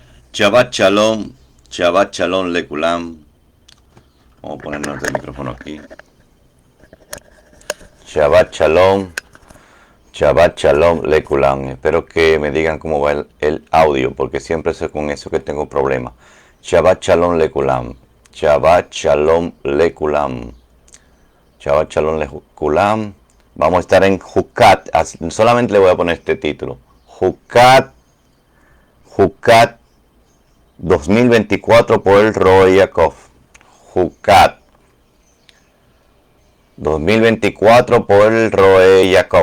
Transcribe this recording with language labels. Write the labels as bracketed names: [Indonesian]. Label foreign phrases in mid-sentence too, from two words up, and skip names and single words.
[Hebrew] שבת שלום לכולם. [Spanish] Vamos a ponernos el micrófono aquí. [Hebrew] שבת שלום, שבת שלום לכולם. [Spanish] Espero que me digan cómo va el audio, porque siempre es con eso que tengo problemas. [Hebrew] שבת שלום לכולם, שבת שלום לכולם, שבת שלום לכולם, Shabbat Shalom Lekulam. [Spanish] Vamos a estar en Jucat. Solamente le voy a poner este título. Jucat 2024 por el Roy Yaakov. Jucat 2024 por el Roy Yaakov.